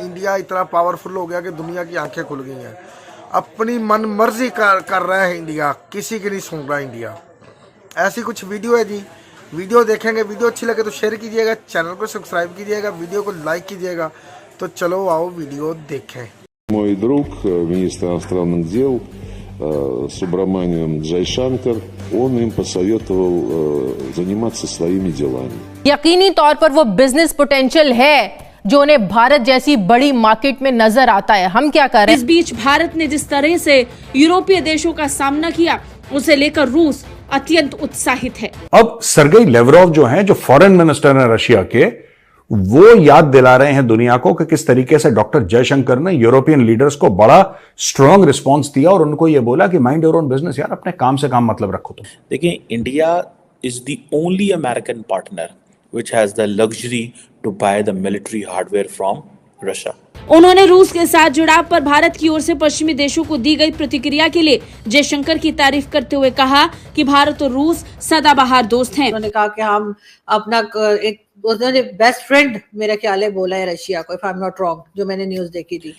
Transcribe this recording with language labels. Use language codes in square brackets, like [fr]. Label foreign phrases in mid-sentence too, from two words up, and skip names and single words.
[hi] इंडिया इतना पावरफुल हो गया कि दुनिया की आंखें खुल गई हैं। अपनी मन मर्जी कर रहा है इंडिया, किसी की नहीं सुन रहा इंडिया। ऐसी कुछ वीडियो है जी। वीडियो देखेंगे, वीडियो अच्छी लगे तो शेयर कीजिएगा, चैनल को सब्सक्राइब कीजिएगा, वीडियो को लाइक कीजिएगा। तो चलो आओ वीडियो देखें। [ru] Мой друг, министр иностранных дел Субраманиан Джайшанкар, он им посоветовал заниматься своими делами. [hi] यकीनी तौर पर वो [en] business potential [hi] है जो उन्हें भारत जैसी बड़ी मार्केट में नजर आता है। हम क्या कर रहे हैं? इस बीच भारत ने जिस तरह से यूरोपीय देशों का सामना किया, उसे लेकर रूस अत्यंत उत्साहित है। अब सरगेई लेवरोव जो हैं, जो [en] foreign minister [hi] हैं रशिया के, वो याद दिला रहे हैं दुनिया को कि किस तरीके से डॉक्टर जयशंकर ने [en] European leaders [hi] को बड़ा [en] strong response [hi] दिया और उनको ये बोला कि [en] mind your own business, [hi] यार अपने काम से काम मतलब रखो तुम। [en] देखिए, India is the only American partner which has the luxury to buy the military hardware from Russia. [hi] उन्होंने रूस के साथ जुड़ाव पर भारत की ओर से पश्चिमी देशों को दी गई प्रतिक्रिया के लिए जयशंकर की तारीफ करते हुए कहा कि भारत और रूस सदाबहार दोस्त हैं। उन्होंने कहा कि हम अपना एक [en] best friend [hi] मेरा ख्याल है बोला है रशिया को, [en] if I am not wrong, [hi] जो मैंने न्यूज देखी थी।